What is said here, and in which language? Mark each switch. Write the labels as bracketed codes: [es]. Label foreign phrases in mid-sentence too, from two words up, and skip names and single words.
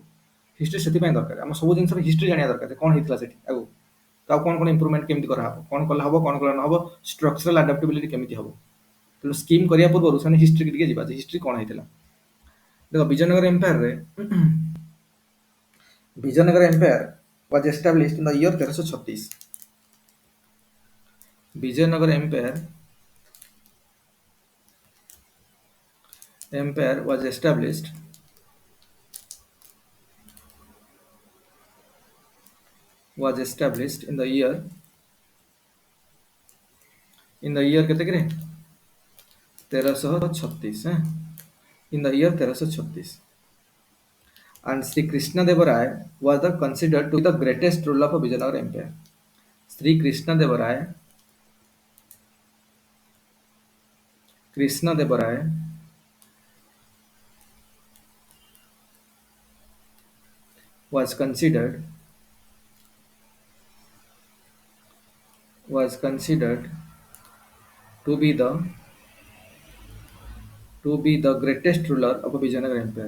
[or] ହିଷ୍ଟ୍ରି ସେଥିପାଇଁ ଦରକାର, ଆମ ସବୁ ଜିନିଷର ହିଷ୍ଟ୍ରି ଜାଣିବା ଦରକାର, କଣ ହେଇଥିଲା ସେଠି ଆଗକୁ, ତ ଆଉ କଣ କଣ ଇମ୍ପ୍ରୁଭମେଣ୍ଟ କେମିତି କରାହବ, କଣ କଲେ ହବ, କଣ କଲେ ନହବ, [en] structural adaptability [or] କେମିତି ହବ। ତେଣୁ ସ୍କିମ୍ କରିବା ପୂର୍ବରୁ ସେମାନେ ହିଷ୍ଟ୍ରି ଟିକେ ଯିବା, ଯେ ହିଷ୍ଟ୍ରି କଣ ହେଇଥିଲା। [en] ଦେଖ ବିଜୟନଗର ଏମ୍ପାୟାରରେ, ବିଜୟନଗର ଏମ୍ପାୟାର was established in the year 1336. Vijayanagara Empire was established in the year [or] କେତେ କେରେ [en] 1336। in the year 1336. And Sri Krishna Deva Raya was considered to be the greatest ruler of Vijayanagara Empire. Sri Krishna Deva Raya was considered to be the greatest ruler of Vijayanagara Empire.